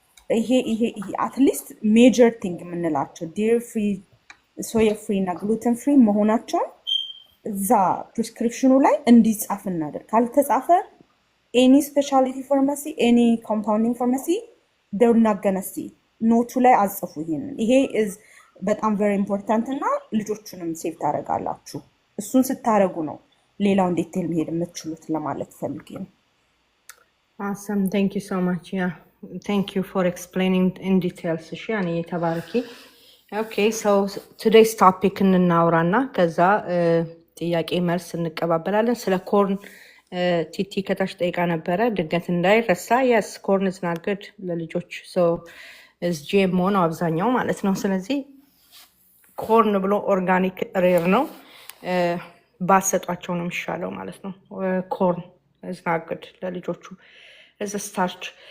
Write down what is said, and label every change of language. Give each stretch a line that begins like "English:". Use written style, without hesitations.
Amharic: ይሄ አትሊስት ሜጀር ቲንግ የምንላቸው ዴሪ ፍሪ፣ ሶያ ፍሪ እና ግሉተን ፍሪ መሆናቸውን እዛ ፕሪስክሪፕሽኑ ላይ እንዲጻፍ እናደርግ። ካልተጻፈ ኤኒ ስፔሻሊቲ ፋርማሲ ኤኒ ኮምፓውንዲንግ ፋርማሲ
English: they're not gonna see
Amharic: ኖቱ ላይ አጽፉ። ይሄ በጣም ቨሪ ኢምፖርታንት እና ልጆቹንም ሴቭ ታደርጋላችሁ። እሱን ስታደርጉ ነው ሌላውን ዲቴል መሄድ የምትችሉት ለማለት ፈልጌ ነው።
English: Awesome, thank you so much. Yeah, thank you for explaining in details.
Amharic: እሺ ያኔ ተባረኪ።
English: Okay, so today's topic
Amharic: እናውራና ከዛ ጥያቄ መልስ እንቀባበላለን። ስለ ኮርን ቲቲ ከታች ጠይቃ ነበረ፣ ድንገት እንዳይረሳ።
English: yes corn is not good
Amharic: ለልጆች
English: so is GMO
Amharic: ነው አብዛኛው ማለት ነው። ስለዚህ ኮርን ብሎ ኦርጋኒክ ሬር ነው ባሰጧቸው ነው የሚሻለው ማለት ነው። ኮርን
English: is not good
Amharic: ለልጆቹ
English: is a starch.